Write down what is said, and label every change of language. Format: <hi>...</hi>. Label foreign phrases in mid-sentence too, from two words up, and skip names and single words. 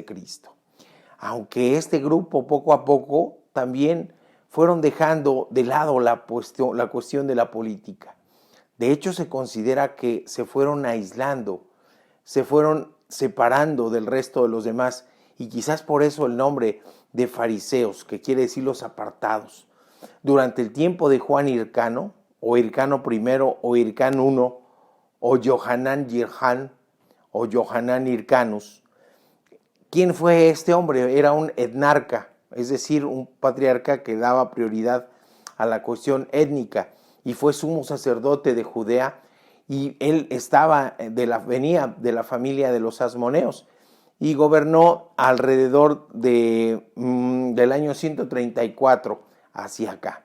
<es>Aunque este grupo poco a poco también fueron dejando de lado la cuestión de la política. De hecho, se considera que se fueron aislando, se fueron separando del resto de los demás, y quizás por eso el nombre de fariseos, que quiere decir los apartados. Durante el tiempo de Juan Hircano, o Hircano I, o Hircán I, o Yohanan Jirhan, o Yohanan Hircanus. ¿Quién fue este hombre? Era un etnarca, es decir, un patriarca que daba prioridad a la cuestión étnica, y fue sumo sacerdote de Judea, y él venía de la familia de los asmoneos, y gobernó alrededor del año 134 hacia acá.</es>